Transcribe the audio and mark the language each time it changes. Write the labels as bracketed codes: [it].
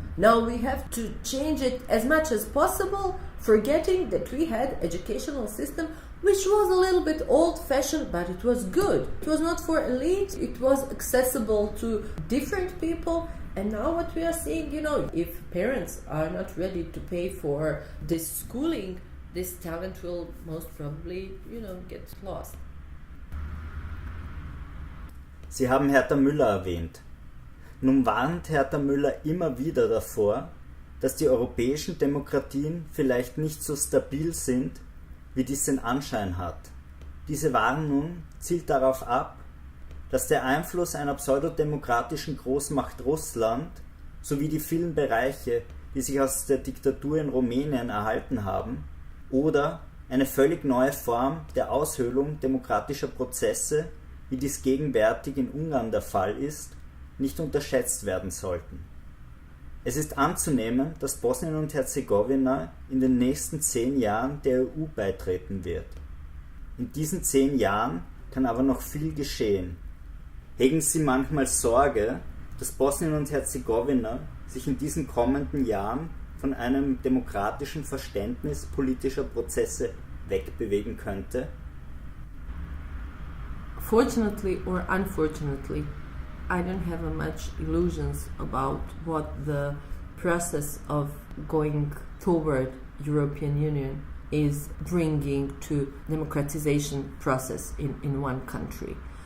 [en] Now we have to change it as much as possible, forgetting that we had educational system which was a little bit old-fashioned, but it was good. It was not for elite, it was accessible to different people. And now what we are seeing, if parents are not ready to pay for this schooling, this talent will most probably, get lost. [de] Sie haben Hertha Müller erwähnt. Nun warnt Hertha Müller immer wieder davor, dass die europäischen Demokratien vielleicht nicht so stabil sind, wie dies den Anschein hat. Diese Warnung zielt darauf ab, dass der Einfluss einer pseudodemokratischen Großmacht Russland sowie die vielen Bereiche, die sich aus der Diktatur in Rumänien erhalten haben, oder eine völlig neue Form der Aushöhlung demokratischer Prozesse, wie dies gegenwärtig in Ungarn der Fall ist, nicht unterschätzt werden sollten. Es ist anzunehmen, dass Bosnien und Herzegowina in den nächsten 10 Jahren der EU beitreten wird. In diesen 10 Jahren kann aber noch viel geschehen. Hegen Sie manchmal Sorge, dass Bosnien und Herzegowina sich in diesen kommenden Jahren von einem demokratischen Verständnis politischer Prozesse wegbewegen könnte? [en] Fortunately or unfortunately, I don't have much illusions about what the process of going toward European Union is bringing to democratization process in one country.